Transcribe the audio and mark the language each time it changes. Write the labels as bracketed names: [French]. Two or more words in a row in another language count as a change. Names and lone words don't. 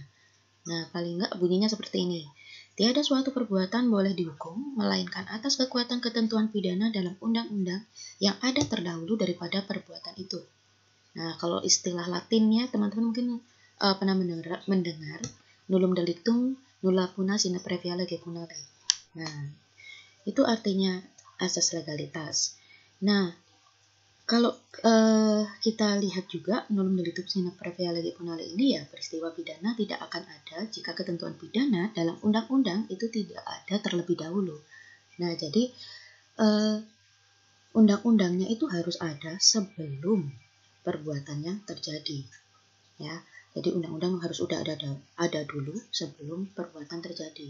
[Indonesian] Nah, paling enggak bunyinya seperti ini. Tiada suatu perbuatan boleh dihukum, melainkan atas kekuatan ketentuan pidana dalam undang-undang yang ada terdahulu daripada perbuatan itu. Nah, kalau istilah Latinnya, teman-teman mungkin pernah mendengar [Latin] nullum delictum nulla puna sine previa lege punere. [Indonesian] Nah, itu artinya asas legalitas. Nah, kalau kita lihat juga [Latin] nullum delictum sine previa lege punere [Indonesian] ini ya peristiwa pidana tidak akan ada jika ketentuan pidana dalam undang-undang itu tidak ada terlebih dahulu. Nah, jadi undang-undangnya itu harus ada sebelum perbuatannya terjadi. Ya, jadi undang-undang harus udah ada dulu sebelum perbuatan terjadi.